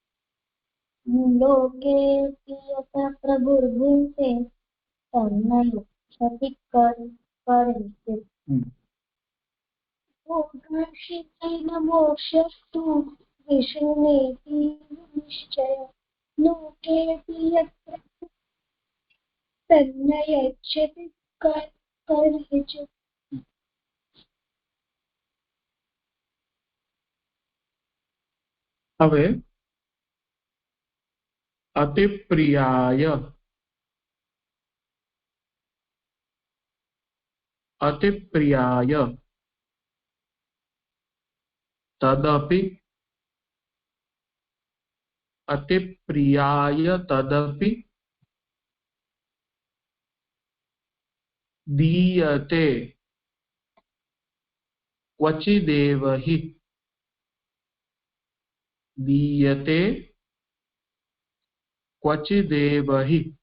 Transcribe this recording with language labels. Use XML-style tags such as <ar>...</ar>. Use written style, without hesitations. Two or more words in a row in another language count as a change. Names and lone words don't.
<sa>लोकेऽपि यत् प्रभुर्भुङ्क्ते तन्न यच्छति कर्हिचित्। भोगः शिवेन मोक्षस्तु विष्णुनेति विनिश्चयः। लोकेऽपि यत् तन्न यच्छति कर्हिचित्।</sa> <gu>હવે</gu> <sa>અતિપ્રિયાય તદપિ दीयते क्वचिदेव हि। दीयते क्वचिदेव हि।</sa>